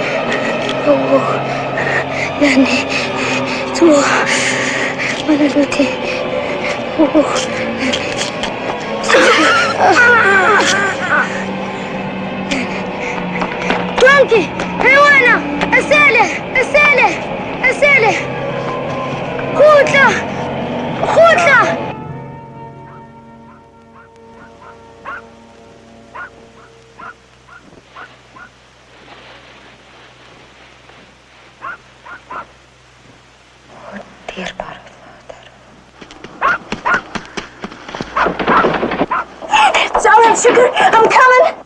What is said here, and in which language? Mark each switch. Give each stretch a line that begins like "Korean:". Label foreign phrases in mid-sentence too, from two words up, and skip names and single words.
Southern Sotho: Yani, Tua, Manaluti, Monkey! Hey, Wana! Asele! Asele! Asele! Khutla! Khutla!
English: Dear Father. It's all right, sugar. I'm coming.